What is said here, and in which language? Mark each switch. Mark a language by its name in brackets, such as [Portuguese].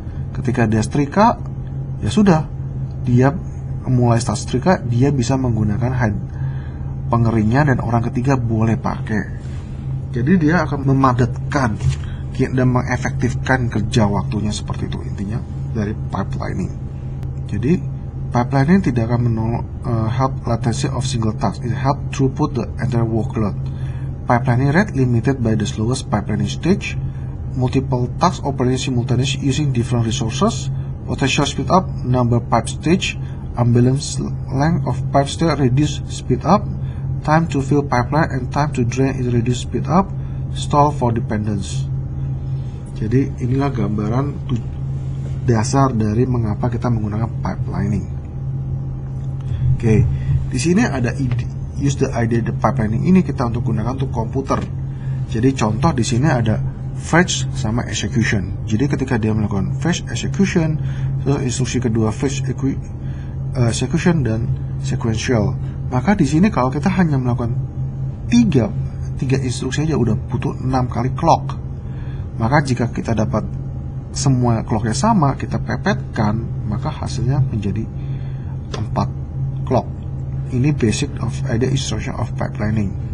[Indonesian] Ketika dia setrika, ya sudah, dia mulai start setrika, dia bisa menggunakan pengeringnya, dan orang ketiga boleh pakai. Jadi dia akan memadatkan dan mengefektifkan kerja waktunya, seperti itu intinya dari pipelining. Jadi pipelining tidak akan [English] help latency of single task. It help throughput the entire workload. Pipelining rate limited by the slowest pipelining stage. Multiple tasks operating simultaneously using different resources. Potential speed up, number pipe stage. Unbalanced length of pipe stage reduce speed up. Time to fill pipeline and time to drain is reduce speed up. Stall for dependence. [Indonesian] Jadi inilah gambaran dasar dari mengapa kita menggunakan pipelining. Oke, di sini ada [English] use the idea the pipelining [Indonesian] ini kita untuk gunakan untuk komputer. Jadi contoh di sini ada fetch sama execution. Jadi ketika dia melakukan fetch execution, terus instruksi kedua fetch execution dan sequential. Maka di sini kalau kita hanya melakukan 3 instruksi aja udah butuh 6 kali clock. Maka jika kita dapat semua clocknya sama, kita pepetkan, maka hasilnya menjadi 4 clock. [English] Ini basic of idea instruction of pipelining.